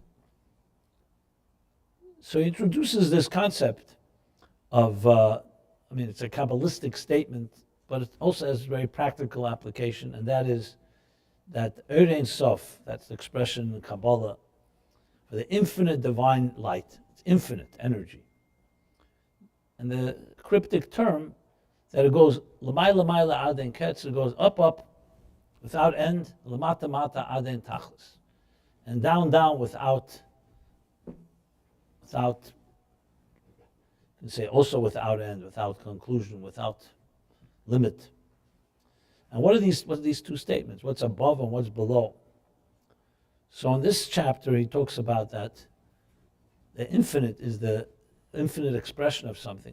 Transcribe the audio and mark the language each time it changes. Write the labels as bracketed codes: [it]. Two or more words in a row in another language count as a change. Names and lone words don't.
[en] So he introduces this concept of, it's a Kabbalistic statement, but it also has very practical application, and that is that [he] אין סוף, [en] that's the expression in Kabbalah, for the infinite divine light. It's infinite energy. And the cryptic term, that it goes, [he] למעלה למעלה עד אין קץ, [en] it goes up, without end, [he] למטה מטה עד אין תכלית. [en] And down, without, you can say also without end, without conclusion, without limit. And what are these two statements? What's above and what's below? So in this chapter, he talks about that the infinite is the infinite expression of something.